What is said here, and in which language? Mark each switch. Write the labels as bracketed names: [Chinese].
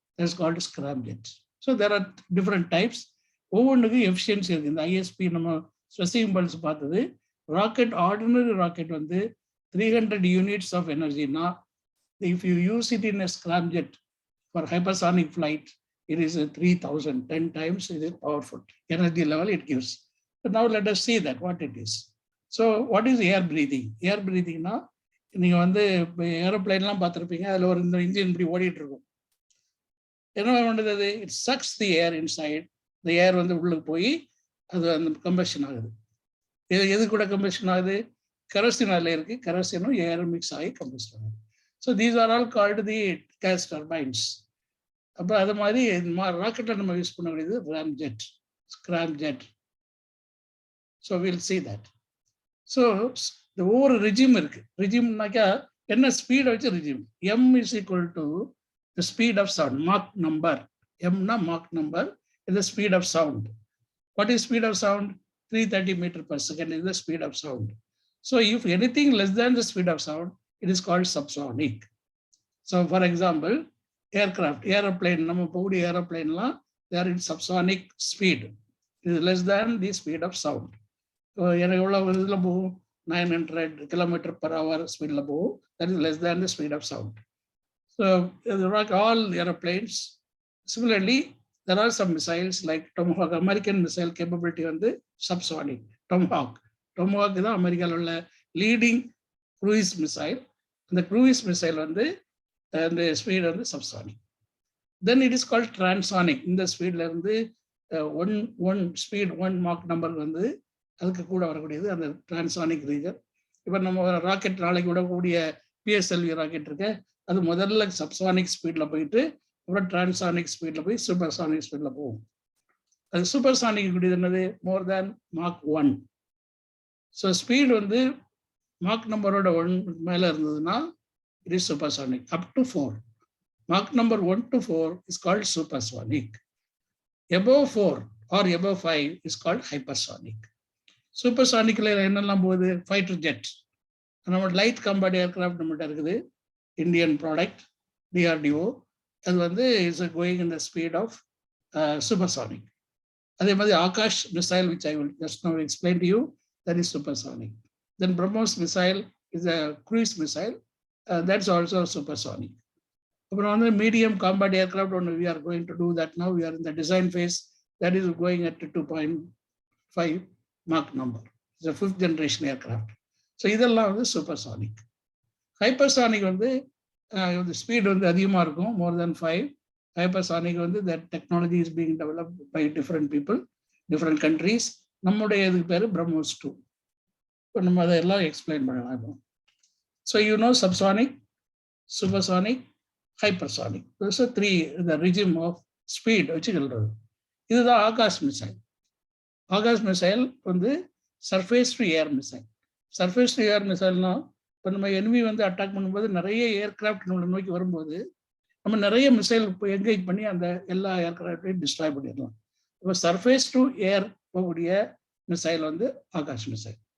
[English] That's called scramjet. So there are different types. Efficiency in the ISP specific impulse rocket, ordinary rocket 300 units of energy. Now, if you use it in a scramjet for hypersonic flight, it is 3,000, 10 times it is powerful. Energy level it gives. So now let us see that what it is. So what is air breathing? Air breathing now. [Tamil] நீங்கள் வந்து இப்போ ஏரோப்ளைன்லாம் பார்த்துருப்பீங்க, அதில் ஒரு இந்த engine இப்படி ஓடிட்டு இருக்கும். என்ன பண்ணுறது? [English] It sucks the air inside. [Tamil] இந்த ஏர் வந்து உள்ளுக்கு போய் அது அந்த கம்பஷன் ஆகுது. எது கூட கம்பஷன் ஆகுது? கெரோசின் அதில் இருக்குது. கெரோசினும் ஏரும் மிக்ஸ் ஆகி கம்பஷன் ஆகுது. [English] So these are all called the gas turbines. [Tamil] அப்போ அது மாதிரி ராக்கெட்டில் நம்ம யூஸ் பண்ணக்கூடியது ramjet, scramjet. [English] So will see that. [Tamil] So இந்த ஒவ்வொரு ரிஜிம் இருக்கு. ரிஜிம்னாக்கா என்ன ஸ்பீடை வச்சு regime. [English] M is equal to the speed of sound, Mach number. M na Mach number is the speed of sound. What is speed of sound? 330 meters per second is the speed of sound. So if anything less than the speed of sound, it is called subsonic. So for example, aircraft, aeroplane, aeroplane, they are in subsonic speed. It is less than the speed of sound. So 900 kilometers per hour speed, that is less than the speed of sound. So all airplanes. Similarly, there are some missiles like Tomahawk, American missile capability on the subsonic. Tomahawk is the American leading cruise missile. The cruise missile on the speed on the subsonic. Then it is called transonic. In the speed one speed, one Mach number [Tamil] வந்து அதுக்கு கூட வரக்கூடியது அந்த transonic region. இப்போ நம்ம rocket நாளைக்கு விடக்கூடிய PSLV rocket இருக்கு, அது முதல்ல சப்சானிக் ஸ்பீட்ல போயிட்டு அப்புறம் டிரான்சானிக் ஸ்பீட்ல போய் சூப்பர்சானிக் ஸ்பீட்ல போகும். அது சூப்பர்சானிக் கூடியது என்னது? [English] More than Mach 1. [Tamil] ஸோ ஸ்பீட் வந்து மார்க் நம்பரோட 1 மேல இருந்ததுன்னா [English] It is supersonic. Up to 4. Mach number 1 to 4 is called supersonic. Above 4 or above 5 is called hypersonic. [Tamil] Supersonic என்னெல்லாம் போகுது? ஃபைட்டர் ஜெட், நம்ம லைட் கம்பேட் ஏர்கிராஃப்ட் நம்மகிட்ட இருக்குது, இந்தியன் ப்ராடக்ட், DRDO. [English] அது வந்து is going in the speed of supersonic. அதே மாதிரி Akash missile which I will just now explain to you, that is supersonic. Then BrahMos missile is a cruise missile, that's also supersonic. [Tamil] அப்புறம் வந்து medium combat aircraft ஒன்று [English] we are going to do that now. We are in the design phase. That is going at 2.5 Mach number. It's a 5th generation aircraft. [Tamil] So இதெல்லாம் வந்து supersonic. Hypersonic வந்து speed வந்து அதிகமாக இருக்கும், மோர் தென் 5. Hypersonic வந்து [English] that technology is being developed by different people, different countries. [Tamil] நம்முடைய இதுக்கு பேர் பிரம்மோஸ் 2. இப்போ நம்ம அதெல்லாம் எக்ஸ்பிளைன் பண்ணலாம் இப்போ. [English] So you know subsonic, supersonic, hypersonic. Those are 3, the regime of speed [Tamil] வச்சு சொல்றது. இதுதான் ஆகாஷ் மிசைல். ஆகாஷ் மிசைல் வந்து surface to air missile. Surface to air மிசைல்னா இப்போ நம்ம எனிமி வந்து அட்டாக் பண்ணும்போது நிறைய ஏர்கிராஃப்ட் நம்மளை நோக்கி வரும்போது நம்ம நிறைய மிசைல் என்கேஜ் பண்ணி அந்த எல்லா ஏர்கிராஃப்டையும் டிஸ்ட்ராய் பண்ணிடலாம். இப்போ சர்ஃபேஸ் டு ஏர் போகக்கூடிய மிசைல் வந்து ஆகாஷ் மிசைல்.